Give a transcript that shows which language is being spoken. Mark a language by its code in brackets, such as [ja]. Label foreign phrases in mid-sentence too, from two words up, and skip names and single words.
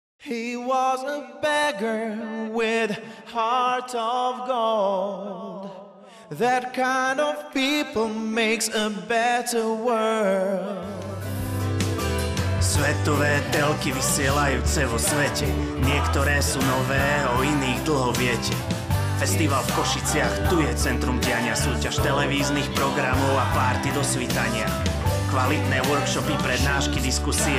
[en] He was a beggar with heart of gold. That kind of people makes a better world. [sk] Svetové telky vysielajúce vo svete. Niektoré sú nové, o iných dlho viete. Festival v Košiciach, tu je centrum diania, súťaž televíznych programov a párty do svitania. Kvalitné workshopy, prednášky, diskusie.